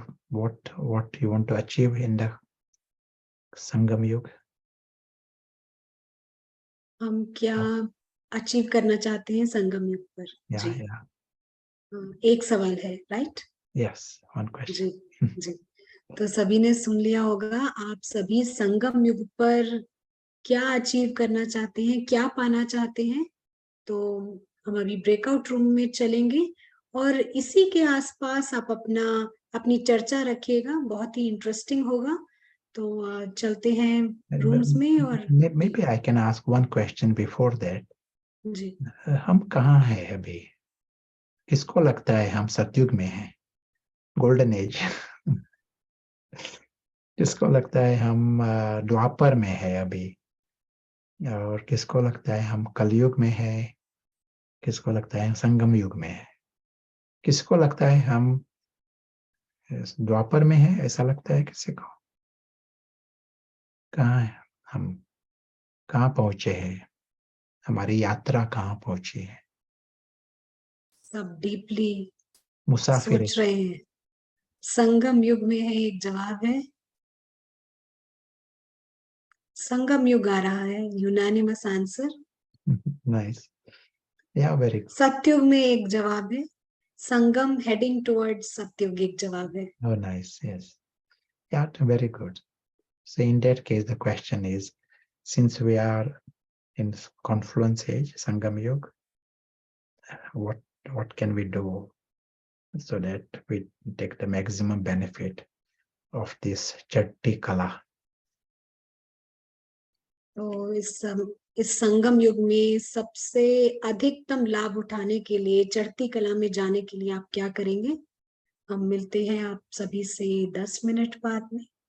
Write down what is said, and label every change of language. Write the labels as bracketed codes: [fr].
[en] what you want to achieve in the Sangam Yuga? [hi] हम क्या achieve करना चाहते हैं संगम युग पर? जी, एक सवाल है, राइट? [en] Yes, one question. [hi] जी। तो सभी ने सुन लिया होगा, आप सभी संगम युग पर क्या अचीव करना चाहते हैं, क्या पाना चाहते हैं? तो हम अभी ब्रेकआउट रूम में चलेंगे और इसी के आसपास आप अपनी चर्चा रखिएगा, बहुत ही इंटरेस्टिंग होगा। तो चलते हैं रूम्स में। और [en] maybe I can ask one question before that. [hi] जी, हम कहाँ हैं अभी? किसको लगता है हम सतयुग में हैं, गोल्डन एज? किसको लगता है हम द्वापर में है अभी? और किसको लगता है हम कलयुग में है? किसको लगता है संगम युग में है? किसको लगता है हम द्वापर में है? ऐसा लगता है किसी को? कहाँ है हम? कहाँ पहुंचे हैं? हमारी यात्रा कहाँ पहुंची है? सब डीपली मुसाफिर सोच रहे हैं। संगम युग में है, एक जवाब है। संगम युग आ रहा है, [en] Unanimous answer. Nice, या very good. [hi] सत्युग में एक जवाब है। संगम [en] heading towards [hi] सत्युग एक जवाब है। [en] Oh, nice, yes. Yeah, very good. So in that case, the question is, since we are in confluence age, Sangam Yuga, what can we do so that we take the maximum benefit of this Chatti Kala? [hi] तो इस संगम युग में सबसे अधिकतम लाभ उठाने के लिए, चढ़ती कला में जाने के लिए आप क्या करेंगे? हम मिलते हैं आप सभी से 10 मिनट बाद में।